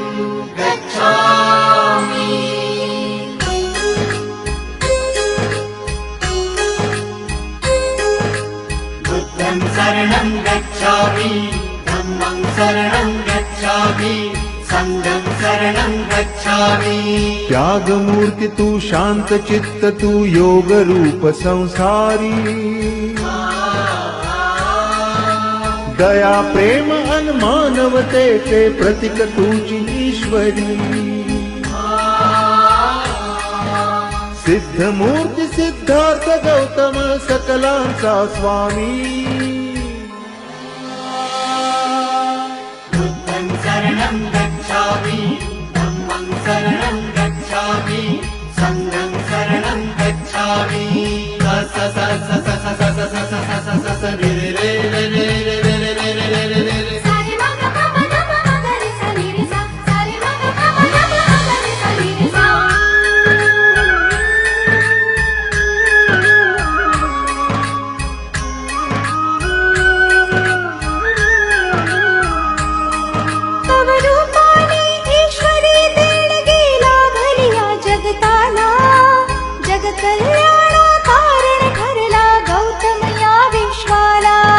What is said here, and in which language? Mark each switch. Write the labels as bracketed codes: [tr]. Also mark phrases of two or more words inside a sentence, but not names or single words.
[pi] गच्छामि बुद्धं शरणं गच्छामि धम्मं शरणं गच्छामि संघं शरणं गच्छामि। [mr] त्याग मूर्ति तू शांत चित्त तू योग रूप संसारी दया प्रेम अन मानवतेचे प्रतीक तुझी ईश्वरी सिद्ध मूर्ती सिद्धार्थ गौतम सकलांचा स्वामी [pi] बुद्धं शरणं गच्छामि धम्मं शरणं गच्छामि संघं शरणं गच्छामि स स स स स स स स स स स स रे रे रे रे रे रे रे रे रे रे रे रे सारे मा ग प म ग प म ग रे सा रे रे सा सारे मा ग प म ग प म ग रे सा रे रे सा [mr] तव रूपाने ईश्वरी देणगी लाभलिया जगताला जग कल्याणा कारण ठरला गौतम या विश्वाला